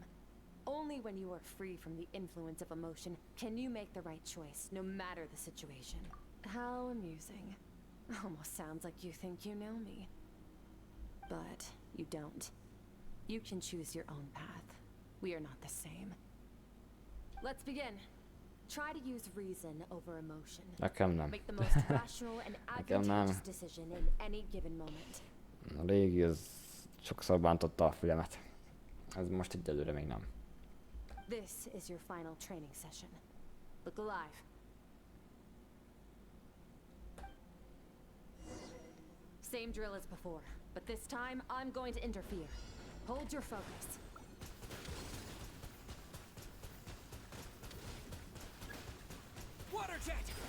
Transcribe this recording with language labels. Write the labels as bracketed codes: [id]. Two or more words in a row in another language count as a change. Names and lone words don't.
[en] Only when you are free from the influence of emotion can you make the right choice, no matter the situation. How amusing. Almost sounds like you think you know me. But you don't. You can choose your own path. We are not the same. Let's begin. Try to use reason over emotion. [hu] Nekem nem. [en] Make the most rational and [hu] Nekem nem. [en] advantageous decision in any given moment. [hu] A régi az sokszor bántotta a fülemet. Ez most egyelőre még nem. [en] This is your final training session. Look alive. Same drill as before, but this time I'm going to interfere. Hold your focus. Water jet!